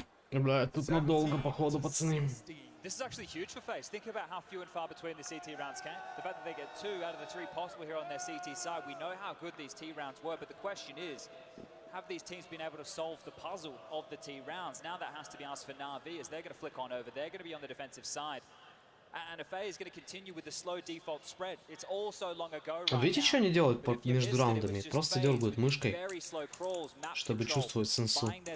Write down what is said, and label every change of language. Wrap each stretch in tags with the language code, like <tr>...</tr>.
<ru>Бля, тут надолго, походу, пацаны.</ru> <en>This is actually huge for FaZe. Think about how few and far between the CT rounds can. The fact that they get 2 out of the 3 possible here on their CT side. We know how good these T rounds were, but the question is, have these teams been able to solve the puzzle of the T rounds? Now that has to be asked for NaVi, as they're going to flick on over. They're going to be on the defensive side. And if FaZe is going to continue with the slow default spread, it's all so long ago.</en> <ru>Видите, что они делают между раундами? Просто дергают мышкой, чтобы чувствовать сенсу.</ru>